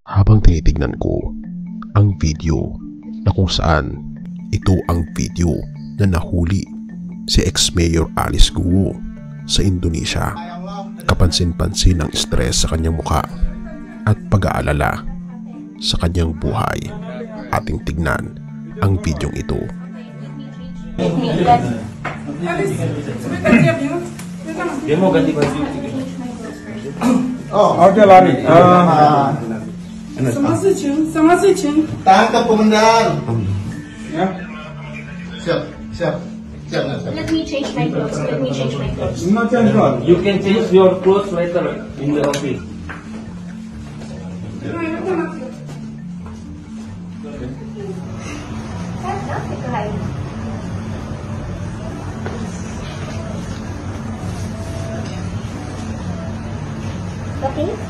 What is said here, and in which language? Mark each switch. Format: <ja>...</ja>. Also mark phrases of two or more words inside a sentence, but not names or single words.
<tl>Habang tinitignan ko ang video na kung saan ito ang video na nahuli si ex-mayor Alice Guo sa Indonesia, kapansin-pansin ang stress sa kanyang mukha at pag-aalala sa kanyang buhay. Ating tignan ang videong ito.</tl> <id>Oke lari. Sama sih. Tangkap komandan. Ya. Siap, siap. Siap.</id> <en>Let me change my clothes. You can change your clothes later in the office. Okay.</en>